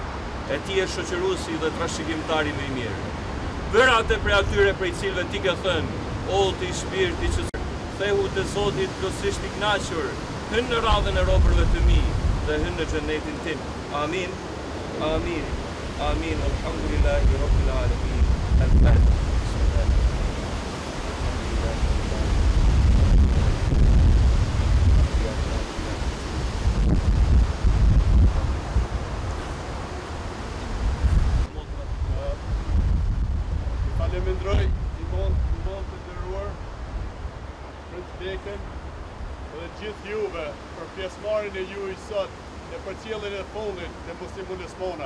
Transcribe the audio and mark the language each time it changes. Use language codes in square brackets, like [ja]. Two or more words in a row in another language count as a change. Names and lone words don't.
[sq] E ti e shoqëruesi dhe trashëgimtari më i mirë. Bëra atë prej atyre prej cilëve ti ke thënë, o ti shpirti që thehu të Zotit plotësisht i kënaqur, hynë në radhën e robërve të mi dhe hynë në xhenetin tim. [ar] آمين. آمين. آمين. الحمد لله رب العالمين. Al-Fatiha. [sq] Falemendroj imam të nderuar, Presidenten dhe gjithë juve për pjesëmarrjen e juaj sot në përcjelljen e fundit të Musli Mulosmanaj.